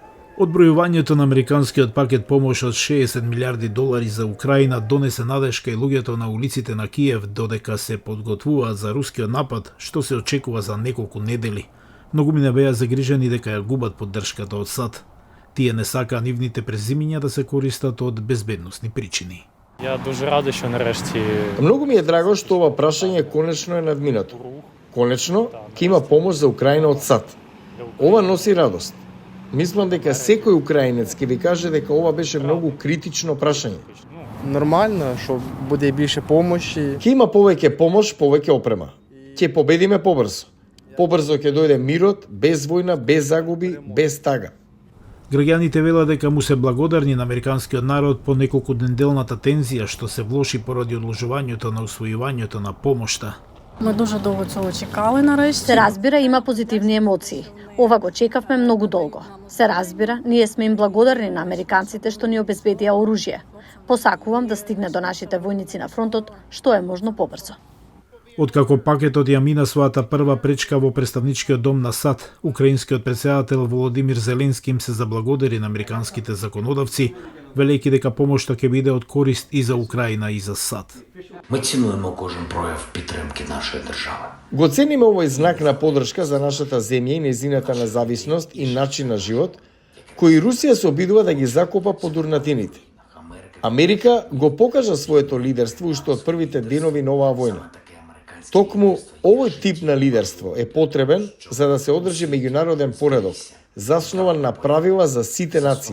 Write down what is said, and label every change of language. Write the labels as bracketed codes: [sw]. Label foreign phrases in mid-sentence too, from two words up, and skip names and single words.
[mk] Одбројувањето на американскиот пакет помош од 60 милиарди долари за Украина донесе надежка и луѓето на улиците на Киев додека се подготвуваат за рускиот напад, што се очекува за неколку недели. Многумина беа загрижени дека ја губат поддршката од САД. Тие не сакаа нивните презимиња да се користат од безбедносни причини. [uk] Я дуже радий, що нарешті [mk] Многу ми е драго што ова прашање конечно е надминато. Конечно, ќе има помош за Украина од САД. Ова носи радост. Мислам дека секој украинец ќе ви каже дека ова беше многу критично прашање. [uk] Нормально, що буде більше помощі. [mk] Ќе има повеќе помош, повеќе опрема. Ќе победиме побрзо. Побрзо ќе дојде мирот, без војна, без загуби, без тага. Граѓаните велат дека му се благодарни на американскиот народ по неколку неделната тензија што се влоши поради одложувањето на усвојувањето на помошта. [uk] Ми дуже довго цього чекали нарешті. [mk] Се разбира, има позитивни емоции. Ова го чекавме многу долго. Се разбира, ние сме им благодарни на американците што ни обезбедија оружје. Посакувам да стигне до нашите војници на фронтот што е можно побрзо. Откако пакетот ја мина својата прва пречка во представничкиот дом на САД, украинскиот претседател Володимир Зеленски им се заблагодари на американските законодавци, велејќи дека помошта ќе биде од корист и за Украина и за САД. [uk] Ми цінуємо кожен прояв підтримки нашої держави. [mk] Го цениме овој знак на поддршка за нашата земја и незината независност и начин на живот, кој Русија се обидува да ги закопа под урнатините. Америка го покажа своето лидерство уште од првите денови на оваа војна. Токму овој тип на лидерство е потребен за да се одржи меѓународен поредок, заснован на правила за сите нации.